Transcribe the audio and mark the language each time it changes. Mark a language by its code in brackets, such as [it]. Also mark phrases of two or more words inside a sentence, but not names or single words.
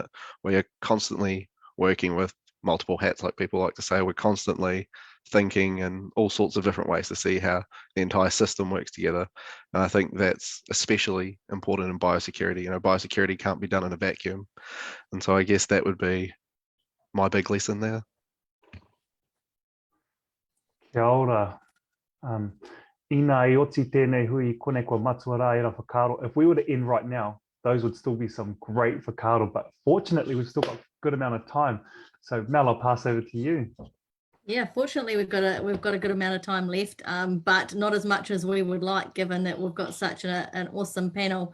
[en] We're constantly working with multiple hats, like people like to say. We're constantly thinking in all sorts of different ways to see how the entire system works together. And I think that's especially important in biosecurity. You know, biosecurity can't be done in a vacuum. And so I guess that would be my big lesson there. [mi] Kia ora. Ina I oti tēnei hui kone kua matua rā era whakaaro. [en] If we were to end right now, those would still be some great whakaaro, but fortunately we've still got a good amount of time. So Mel, I'll pass over to you. Yeah, fortunately we've got a good amount of time left, but not as much as we would like, given that we've got such an awesome panel.